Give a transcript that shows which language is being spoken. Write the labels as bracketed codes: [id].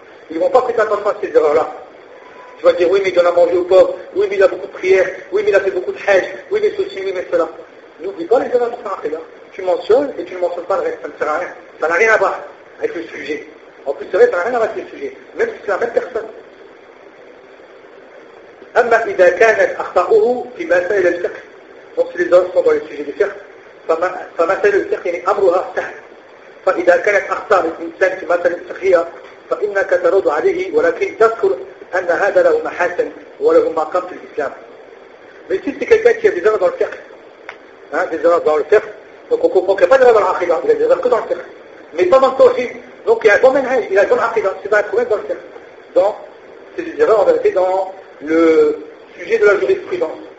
[fr] Ils ne vont pas prêter attention à ces erreurs-là. Tu vas dire, oui, mais il en a mangé au pauvre, oui, mais il a beaucoup de prières, oui, mais il a fait beaucoup de hajj, oui, mais ceci, oui, mais cela. N'oublie pas les erreurs qu'il a fait là. Tu mentionnes et tu ne mentionnes pas le reste, ça ne sert à rien. Ça n'a rien à voir avec le sujet. En plus, c'est vrai, ça n'a rien à voir avec le sujet. Même si c'est la même personne. [ar] أما إذا كانت أخطاؤه في مسائل الفقه. [fr] Donc, si les hommes sont dans le sujet du fiqh, [ar] فمسائل الفقه يعني أمرها سهل. فإذا كانت أخطاء الإنسان في مسائل الفقه فإنك ترد عليه ولكن تذكر أن هذا له محاسن وله مقام في الإسلام. [fr] Mais si c'est quelqu'un qui a des erreurs dans le fiqh, hein, des erreurs dans le fiqh, donc on comprend qu'il n'y a pas d'erreur dans l'aqida, il y a des erreurs que dans le fiqh. Mais pas dans le tawhid. Donc il y a un bon manhaj, il y a dans l'aqida, c'est pas un problème dans le fiqh. Donc, c'est des erreurs en vérité dans le sujet de la jurisprudence.